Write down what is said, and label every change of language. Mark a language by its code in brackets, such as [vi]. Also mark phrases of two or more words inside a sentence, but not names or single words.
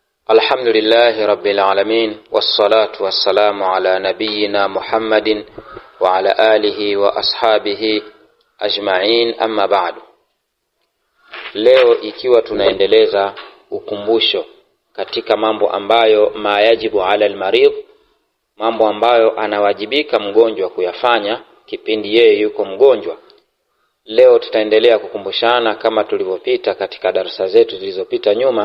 [ar] الحمد لله رب العالمين والصلاة والسلام على نبينا محمد وعلى آله وأصحابه أجمعين أما بعد. [sw] Leo ikiwa tunaendeleza ukumbusho katika mambo ambayo [ar] ما يجب على المريض, [sw] mambo ambayo anawajibika mgonjwa kuyafanya kipindi yeye yuko mgonjwa. Leo tutaendelea kukumbushana kama tulivyopita katika darasa zetu zilizopita nyuma.